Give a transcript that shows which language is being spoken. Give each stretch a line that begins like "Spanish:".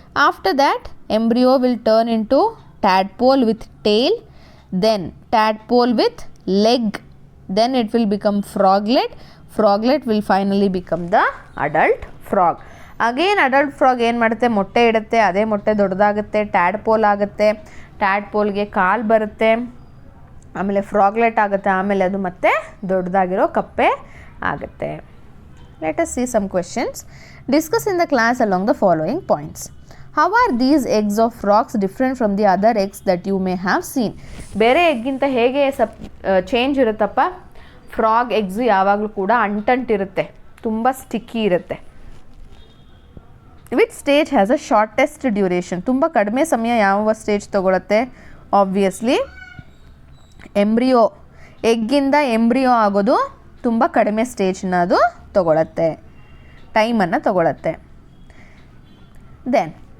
English: After that embryo will turn into tadpole with tail, then tadpole with leg, then it will become froglet will finally become the adult frog. Again adult frog
Kannada: ಏನು ಮಾಡುತ್ತೆ, ಮೊಟ್ಟೆ ಇಡುತ್ತೆ, ಅದೇ ಮೊಟ್ಟೆ ದೊಡ್ಡದಾಗುತ್ತೆ, tadpole ಆಗುತ್ತೆ, ಟ್ಯಾಡ್ಪೋಲ್ಗೆ ಕಾಲು ಬರುತ್ತೆ, ಆಮೇಲೆ ಫ್ರಾಗ್ಲೆಟ್ ಆಗುತ್ತೆ, ಆಮೇಲೆ ಅದು ಮತ್ತೆ ದೊಡ್ಡದಾಗಿರೋ ಕಪ್ಪೆ ಆಗುತ್ತೆ.
English: Let us see some questions. Discuss in the class along the following points. How are these eggs of frogs different from the other eggs that you may have seen?
Kannada: ಬೇರೆ ಎಗ್ಗಿಂತ ಹೇಗೆ ಚೇಂಜ್ ಇರುತ್ತಪ್ಪ? ಫ್ರಾಗ್ ಎಗ್ಸು ಯಾವಾಗಲೂ ಕೂಡ ಅಂಟಂಟಿರುತ್ತೆ, ತುಂಬ sticky ಇರುತ್ತೆ.
English: Which stage has a shortest duration?
Kannada: ತುಂಬ ಕಡಿಮೆ ಸಮಯ ಯಾವ ಸ್ಟೇಜ್ ತೊಗೊಳುತ್ತೆ? ಆಬ್ವಿಯಸ್ಲಿ ಎಂಬ್ರಿಯೋ, ಎಗ್ಗಿಂದ ಎಂಬ್ರಿಯೋ ಆಗೋದು ತುಂಬ ಕಡಿಮೆ ಸ್ಟೇಜ್ನ ಅದು ತೊಗೊಳತ್ತೆ, ಟೈಮನ್ನು ತೊಗೊಳತ್ತೆ. ದೆನ್